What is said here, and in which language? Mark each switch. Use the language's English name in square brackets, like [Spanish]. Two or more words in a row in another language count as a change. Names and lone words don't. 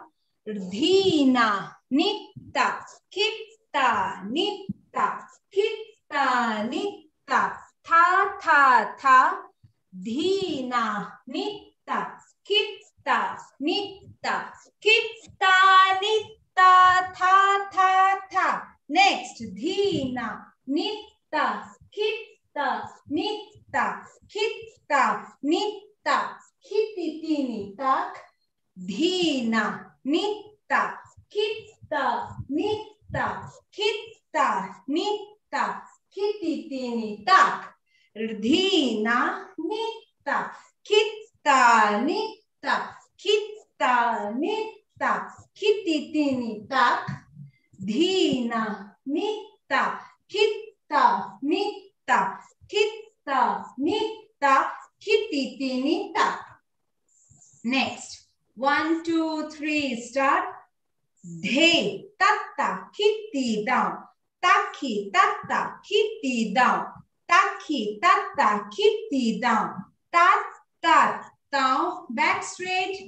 [English] Dhina, nitta, kitta, nitta, kitta, nitta, tha, tha, tha. Dhina, nitta, kitta, nitta, kitta, nitta, tha, tha, tha. Next, dhina, nitta, kitta, nitta, kitta, nitta, kititini, tak. Dhina, nitta, kitta, nitta, kitta, nitta, kititini, tak. Dhina, nitta, kitta, nitta, kitta, nitta, kititini, tak. Dhina, nitta, kitta, nitta, kitta, nitta, kititini, tak. Next. 1, 2, 3, start. Dhe, tatta, kitti, down. Taki, tatta, kitti, down. Taki, tatta, kitti, down. Tat, tat, down. Back straight.